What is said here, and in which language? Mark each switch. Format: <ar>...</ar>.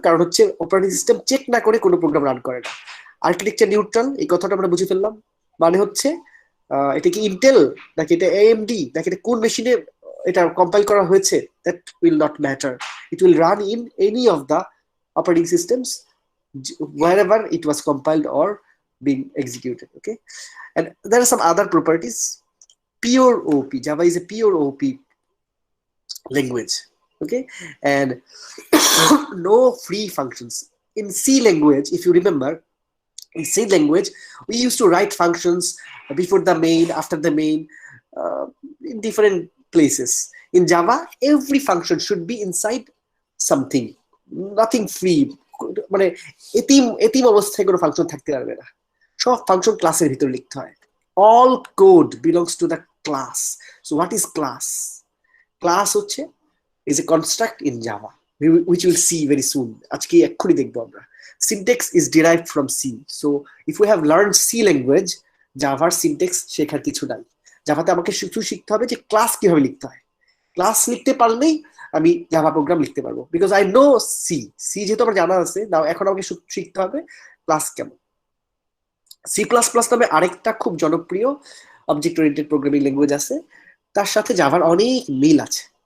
<bn>কারণ হচ্ছে operating system check না করে কোনো প্রোগ্রাম রান করে না। আর্কিটেকচার নিউট্রাল, এই কথাটা আমরা বুঝে ফেললাম। মানে হচ্ছে এটা কি ইন্টেল নাকি এটা এএমডি নাকি এটা কোন মেশিনে এটা কম্পাইল করা হয়েছে,</bn> <en>That will not matter. It will run in any of the operating systems wherever it was compiled or being executed. Okay, and there are some other properties. Pure OP, Java is a pure OP language. Okay, and no free functions. In C language, if you remember, in C language we used to write functions before the main, after the main, in different places. In Java, every function should be inside something, nothing free.</en> <bn>মানে এতিম অবস্থায় কোনো function থাকতে পারবে না, সব function ক্লাসের ভিতর লিখতে হয়।</bn> <en>All code belongs to the class. So what is class?</en> <bn>Class হচ্ছে</bn> <en>is a construct in Java, which we'll see very soon.</en> <bn>আজকে এক্ষুনি দেখবো আমরা।</bn> <en>Syntax is derived from C. So if we have learned C language, Java syntax</en> <bn>শেখার কিছু নাই। জাভাতে আমাকে শুধু শিখতে হবে যে ক্লাস কিভাবে লিখতে হয়। ক্লাস লিখতে পারলেই আমি জাভা প্রোগ্রাম লিখতে পারবো,</bn> <en>because I know C</en> <bn>যেহেতু আমার জানা আছে। নাও এখন আমাকে শিখতে হবে ক্লাস কেমন। C++ নামে আরেকটা খুব জনপ্রিয় অবজেক্ট ওরিয়েন্টেড প্রোগ্রামিং ল্যাঙ্গুয়েজ আছে, তার সাথে জাভার অনেক মিল আছে।</bn>